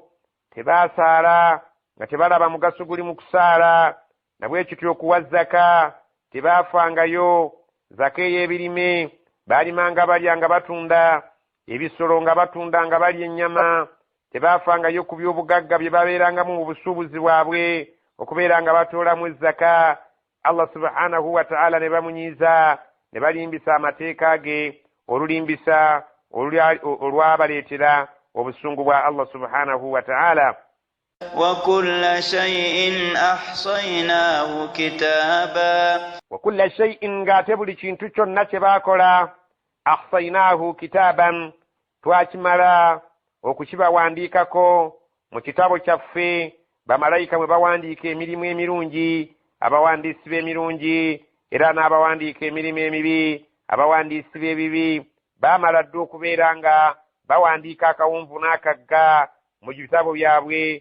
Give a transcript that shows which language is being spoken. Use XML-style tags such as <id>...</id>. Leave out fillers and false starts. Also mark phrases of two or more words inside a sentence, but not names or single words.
<lg>tebasaala, nga tebalaba mugaso guli mu kusaala, na bwe kityo okuwa zaka, tebaafangayo zaka ey'ebirime, baalimanga balya nga batunda ebisolo, nga batunda nga balya ennyama, tebaafangayo ku by'obugagga bye babeerangamu mu busuubuzi bwabwe okubeera nga batoolamu zaka.</lg> <ar>الله سبحانه وتعالى</ar> <lg>ne bamunyiiza, ne balimbisa amateeka ge, olulimbisa olwabaleetera obusungu bwa</lg> <ar>الله سبحانه وتعالى. وكل شيء أحصيناه كتابا وكل شيء</ar> <lg>ngate buli kintu kyonna kye baakola</lg> <ar>أحصيناه كتابا</ar> <lg>twakimala okukibawandiikako mu kitabo kyaffe. bamalayika mwe bawandiika emirimu emirungi, abawandiisi b'emirungi, era n'abawandiika emirimu emibi, abawandiisi b'ebibi, baamala dde okubeera nga bawandiika akawunvu n'akagga mu bitabo byabwe.</lg>